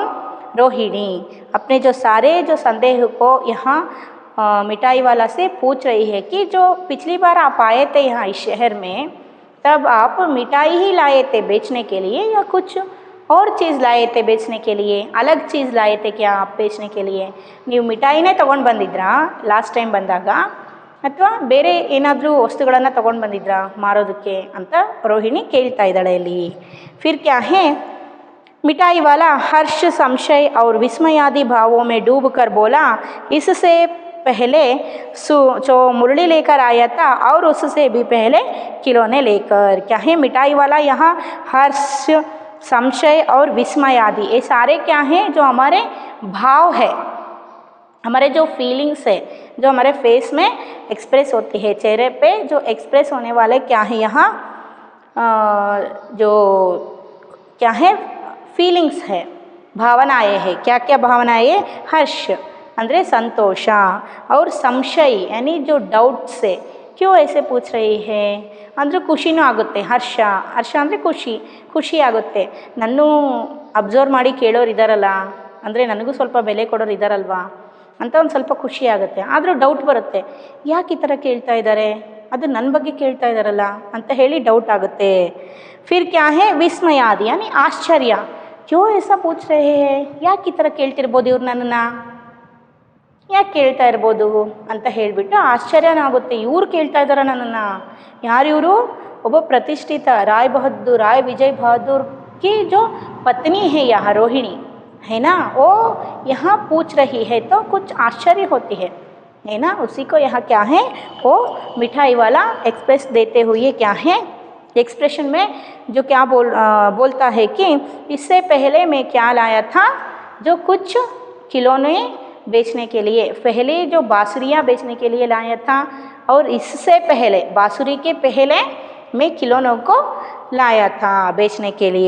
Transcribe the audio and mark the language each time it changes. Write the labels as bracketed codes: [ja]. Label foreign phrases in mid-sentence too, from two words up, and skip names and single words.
[hi] रोहिणी अपने जो सारे जो संदेह को यहाँ मिठाई वाला से पूछ रही है कि जो पिछली बार आप आए थे यहाँ इस शहर में, तब आप मिठाई ही लाए थे बेचने के लिए या कुछ और चीज़ लाए थे बेचने के लिए, अलग चीज़ लाए थे क्या आप बेचने के लिए? [kn] ನೀವು ಮಿಠಾಯಿನೇ ತೊಗೊಂಡು ಬಂದಿದ್ರಾ [en] last time [kn] ಬಂದಾಗ, ಅಥವಾ ಬೇರೆ ಏನಾದರೂ ವಸ್ತುಗಳನ್ನು ತೊಗೊಂಡು ಬಂದಿದ್ರಾ ಮಾರೋದಕ್ಕೆ ಅಂತ ರೋಹಿಣಿ ಕೇಳ್ತಾ ಇದ್ದಾಳೆ ಇಲ್ಲಿ. [hi] फिर क्या है मिठाई वाला हर्ष संशय और विस्मयादि भावों में डूब कर बोला, इससे पहले जो मुरली लेकर आया था और उससे भी पहले खिलौने लेकर. क्या है मिठाई वाला यहाँ हर्ष संशय और विस्मय आदि, ये सारे क्या हैं जो हमारे भाव है, हमारे जो फीलिंग्स है, जो हमारे फेस में एक्सप्रेस होती है, चेहरे पे जो एक्सप्रेस होने वाले क्या है यहाँ जो क्या है फीलिंग्स है, भावनाएं है. क्या क्या भावनाएं? हर्ष [kn] ಅಂದರೆ ಸಂತೋಷ [hi] और ಸಂಶಯ यानी जो डाउट से क्यों ऐसे पूछ रही है [kn] ಅಂದರೆ ಖುಷಿನೂ ಆಗುತ್ತೆ. ಹರ್ಷ ಅಂದರೆ ಖುಷಿ ಆಗುತ್ತೆ. ನನ್ನೂ ಅಬ್ಸರ್ವ್ ಮಾಡಿ ಕೇಳೋರು ಇದ್ದಾರಲ್ಲ, ಅಂದರೆ ನನಗೂ ಸ್ವಲ್ಪ ಬೆಲೆ ಕೊಡೋರು ಇದ್ದಾರಲ್ವಾ ಅಂತ ಒಂದು ಸ್ವಲ್ಪ ಖುಷಿ ಆಗುತ್ತೆ. ಆದರೂ ಡೌಟ್ ಬರುತ್ತೆ, ಯಾಕೆ ಈ ಥರ ಕೇಳ್ತಾ ಇದ್ದಾರೆ, ಅದು ನನ್ನ ಬಗ್ಗೆ ಕೇಳ್ತಾ ಇದ್ದಾರಲ್ಲ ಅಂತ ಹೇಳಿ ಡೌಟ್ ಆಗುತ್ತೆ. [hi] फिर क्या है विस्मय आदि यानी आश्चर्य, क्यों ऐसा पूछ रहे हैं, [kn] ಯಾಕೆ ಈ ಥರ ಕೇಳ್ತಿರ್ಬೋದು ಇವ್ರು ನನ್ನನ್ನು, ಯಾಕೆ ಕೇಳ್ತಾ ಇರ್ಬೋದು ಅಂತ ಹೇಳಿಬಿಟ್ಟು ಆಶ್ಚರ್ಯನೂ ಆಗುತ್ತೆ. ಇವ್ರು ಕೇಳ್ತಾ ಇದ್ದಾರೆ ನನ್ನನ್ನು, ಯಾರು ಇವರು? ಒಬ್ಬ ಪ್ರತಿಷ್ಠಿತ [hi] राय विजय बहादुर की जो पत्नी है यहाँ रोहिणी है ना, वो यहाँ पूछ रही है तो कुछ आश्चर्य होती है ना. उसी को यहाँ क्या है वो मिठाई वाला एक्सप्रेस देते हुए क्या है एक्सप्रेशन में जो क्या बोलता है कि इससे पहले मैं क्या लाया था, जो कुछ खिलौने बेचने के लिए, पहले जो बांसुरियाँ बेचने के लिए लाया था और इससे पहले बांसुरी के पहले मैं खिलौनों को लाया था बेचने के लिए.